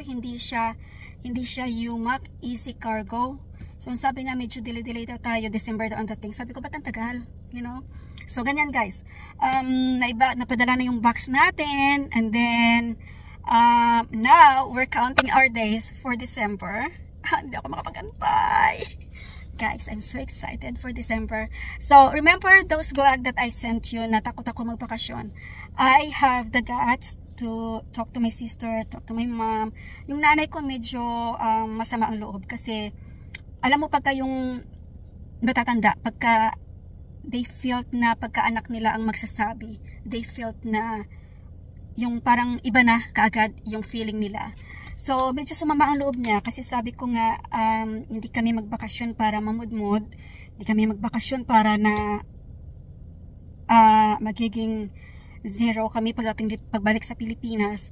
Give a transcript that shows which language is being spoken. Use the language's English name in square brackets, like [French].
[Filipino] Hindi siya UMAC, Easy Cargo. So, sabi na medyo delay daw tayo. December daw ang dating. Sabi ko, ba't ang tagal? [English] You know? [Filipino] So, ganyan guys. Napadala na yung box natin. [English] And then, now, we're counting our days for December. [Filipino] Hindi ako makapagantay. [English] Guys, I'm so excited for December. So, remember those vlog that I sent you [Filipino] na takot ako magbakasyon? [English] I have the guts to talk to my sister, talk to my mom. [Filipino] Yung nanay ko medyo masama ang loob kasi alam mo pagka yung natatanda, pagka [English] they felt [Filipino] na pagka anak nila ang magsasabi, they felt na yung parang iba na kaagad yung feeling nila. So medyo sumama ang loob niya kasi sabi ko nga hindi kami magbakasyon para mamudmod, hindi kami magbakasyon para na magiging zero kami pagbalik sa Pilipinas.